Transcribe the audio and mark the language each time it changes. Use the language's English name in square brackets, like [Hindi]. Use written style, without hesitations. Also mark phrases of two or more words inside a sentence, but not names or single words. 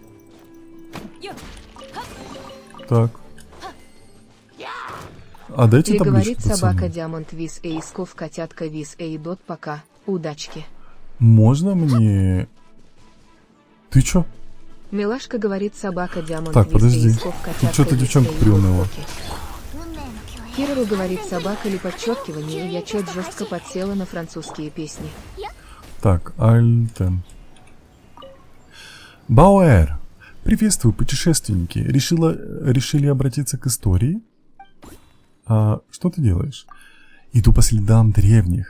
[Russian] Так. А дайте Ли табличку, говорит пацаны. собака Диамонт Вис и Исков котятка Вис и Дот пока. Удачки. Можно мне... Ты чё? Милашка говорит, собака Диамонт Так, Вис подожди. и Исков Тут котятка что-то Вис девчонка и приуныла. Дот поки. [Japanese] 運命の共演 [Russian] Кирору говорит, собака ли подчеркивание, я чё жестко подсела на французские песни. Так, Альтен. Бауэр. Приветствую, путешественники. Решили обратиться к истории? А что ты делаешь? Иду по следам древних.